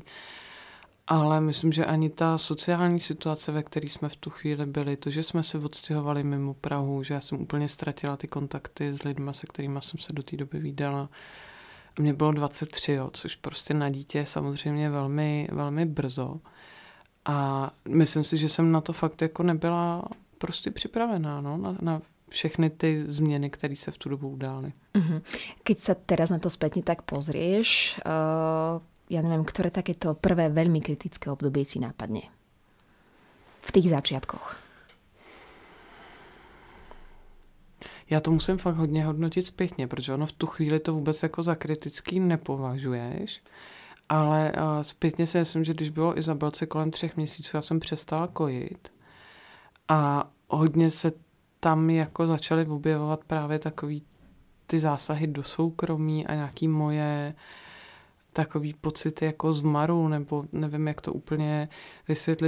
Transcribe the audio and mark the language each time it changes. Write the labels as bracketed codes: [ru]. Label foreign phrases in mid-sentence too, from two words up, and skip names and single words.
[cs] Ale myslím, že ani ta sociální situace, ve které jsme v tu chvíli byli, to, že jsme se odstěhovali mimo Prahu, že já jsem úplně ztratila ty kontakty s lidma, se kterými jsem se do té doby vídala. Mně bylo 23, jo, což prostě na dítě je samozřejmě velmi, velmi brzo. A myslím si, že jsem na to fakt jako nebyla prostě připravená, no, na všechny ty změny, které se v tu dobu udály. [sk] Keď sa teraz na to spätne tak pozrieš, ja neviem, ktoré takéto prvé veľmi kritické obdobie si nápadne? V tých začiatkoch. [cs] Já to musím fakt hodně hodnotit zpětně, protože ono v tu chvíli to vůbec jako za kritický nepovažuješ, ale zpětně si myslím, že když bylo Izabelce kolem 3 měsíců, já jsem přestala kojit a hodně se tam jako začaly objevovat právě takový ty zásahy do soukromí a nějaký moje takový pocity jako zmaru, nebo nevím, jak to úplně vysvětlit.